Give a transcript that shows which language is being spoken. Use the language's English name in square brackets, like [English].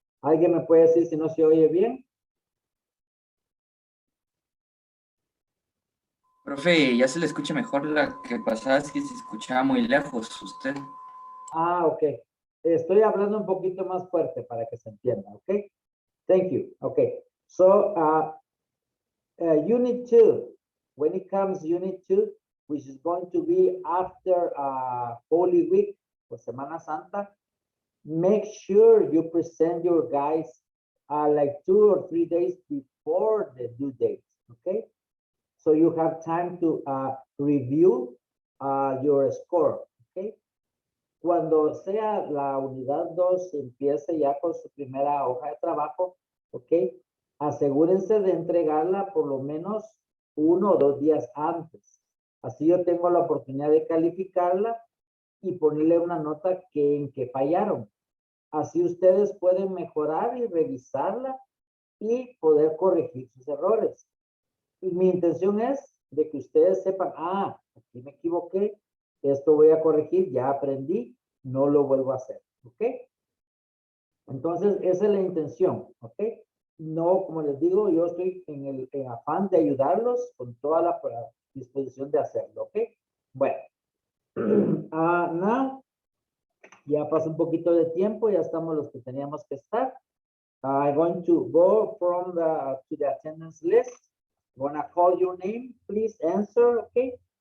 [Spanish] ¿Alguien me puede decir si no se oye bien? Profe, ya se le escucha mejor. La que pasaba es que se escuchaba muy lejos usted. Ah, ok. Estoy hablando un poquito más fuerte para que se entienda, ¿ok? [English] Thank you. Okay. So, Unit 2, when it comes Unit 2, which is going to be after Holy Week or Semana Santa, make sure you present your guys like 2 or 3 days before the due date, okay? So you have time to review your score, okay? [Spanish] Cuando sea la unidad 2 empiece ya con su primera hoja de trabajo, ok, asegúrense de entregarla por lo menos 1 o 2 días antes. Así yo tengo la oportunidad de calificarla y ponerle una nota en que fallaron. Así ustedes pueden mejorar y revisarla y poder corregir sus errores. Y mi intención es de que ustedes sepan, aquí me equivoqué, esto voy a corregir, ya aprendí, no lo vuelvo a hacer, ¿ok? Entonces, esa es la intención, ¿ok? No, como les digo, yo estoy en el afán de ayudarlos con toda la disposición de hacerlo, ¿ok? Bueno, now, ya pasó un poquito de tiempo, ya estamos los que teníamos que estar. [English] I'm going to go from to the attendance list. I'm gonna call your name, please answer, okay?